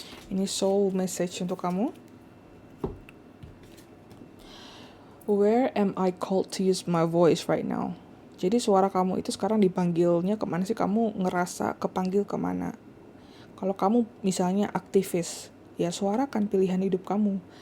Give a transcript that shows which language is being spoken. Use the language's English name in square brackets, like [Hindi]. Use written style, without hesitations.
[Indonesian] Ini soul message untuk kamu. [English] Where am I called to use my voice right now? [Indonesian] Jadi suara kamu itu sekarang dipanggilnya kemana sih? Kamu ngerasa kepanggil kemana? Kalau kamu misalnya aktivis, ya suarakan pilihan hidup kamu.